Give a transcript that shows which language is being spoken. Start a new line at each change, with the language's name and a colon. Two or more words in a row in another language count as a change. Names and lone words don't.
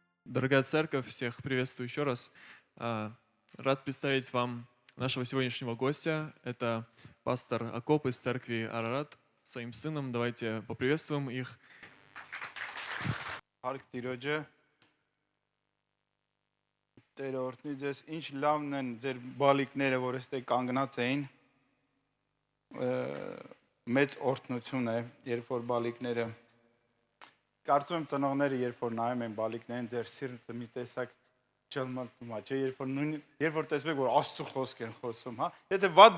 Russian: Дорогая церковь, всех приветствую еще раз. Рад представить вам нашего сегодняшнего гостя. Это пастор Акоп из церкви Арарат своим сыном. Давайте поприветствуем их.
Armenian: Հարկ Տիրոջը Տեր օրհնի ձեզ ինչ լավն են ձեր բալիկները որ այստեղ կանգնած էին մեծ օրհնություն է երբ որ բալիկները կարծում եմ ծնողները երբ որ նայում են բալիկներին ձեր սիրտը մի տեսակ ճլմտում է չէ երբ որ տեսնում եք որ Աստծո խոսք են խոսում հա եթե վատ